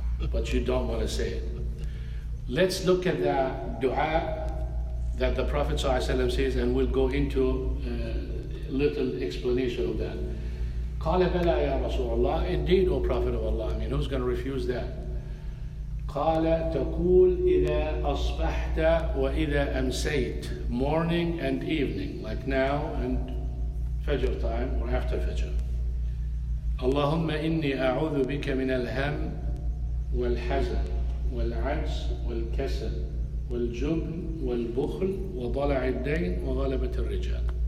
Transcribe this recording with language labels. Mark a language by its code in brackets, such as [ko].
[en] But you don't want to say it. Let's look at the dua that the Prophet ﷺ says, and we'll go into a little explanation of that. [ar] قال بلى يا رسول الله. [en] Indeed, O Prophet of Allah. I mean, who's going to refuse that? [ar] قال تقول إذا أصبحت وإذا أمسيت. [en] Morning and evening, like now and Fajr time or after Fajr. [ar] اللهم إني أعوذ بك من الهم والحزن والعجز والكسل والجبن والبخل وضلع الدين وغلبة الرجال.